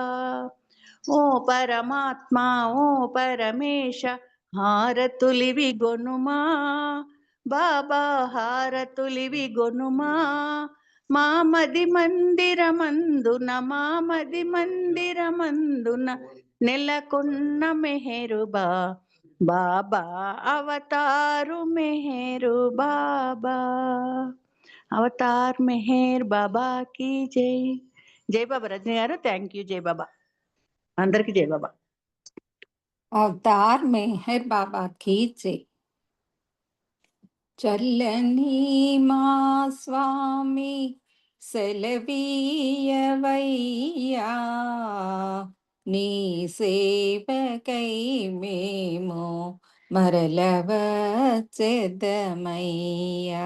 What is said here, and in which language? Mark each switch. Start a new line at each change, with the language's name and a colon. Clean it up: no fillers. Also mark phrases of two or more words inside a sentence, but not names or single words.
Telugu: ఓ పరమాత్మ ఓ పరమేశ హారతులివి గొనుమా బాబా, హారతులివి గొనుమా. మామది మందిరమందున నెలకొన్న మెహరుబా బాబా, అవతారు మెహరు బాబా. అవతార్ మెహర్ బాబా की జై. జై బాబా రజని గారు,
English: thank you.
Telugu: జై బాబా, అందరికి జై బాబా. అవతార్ మెహర్ బాబా की జై. చల్లని మా స్వామి సెలవీయవయ్యా, నీ సేవకై మేము మరలవచ్చెదమయ్యా.